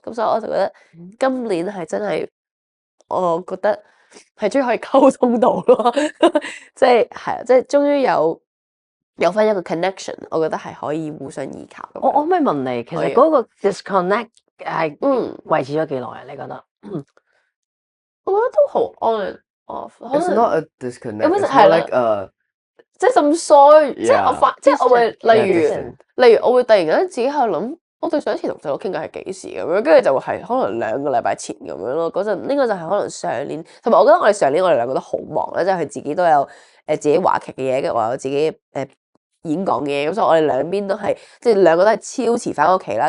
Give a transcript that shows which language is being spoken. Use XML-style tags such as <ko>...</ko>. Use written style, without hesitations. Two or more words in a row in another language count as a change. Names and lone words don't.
<yue>咁所以我就覺得今年係真係，我覺得係終於可以溝通到咯，即係啊，即係終於有翻一個 connection， 我覺得係可以互相依靠咁樣。我可唔可以問你，其可以實嗰個 disconnect 係維持咗幾耐啊？你覺得？我覺得都好</yue> <en>on and off，</en> <yue>可</yue> <en>It's</en> <yue>能</yue> <en>not a disconnect. It was- It's</en> <yue>係</yue> <en>more</en> <yue>啦</yue> <en>like a</en> <yue>即係咁衰，即係</yue> <en>Yeah.</en> <yue>即係我會</yue> <en>Distant.</en> <yue>例</yue> <en>distant.</en> <yue>如我會突然間自己喺度諗，我對上一次同細佬傾偈係幾時咁樣，跟住就會係可能2個禮拜前咁樣咯。嗰陣呢個就係可能上年，同埋我覺得我哋上年我哋兩個都好忙咧，即係佢自己都有自己話劇嘅嘢，跟住我有自己演講嘅嘢，咁所以我哋兩邊都係即係兩個都係超遲翻屋企啦。</yue>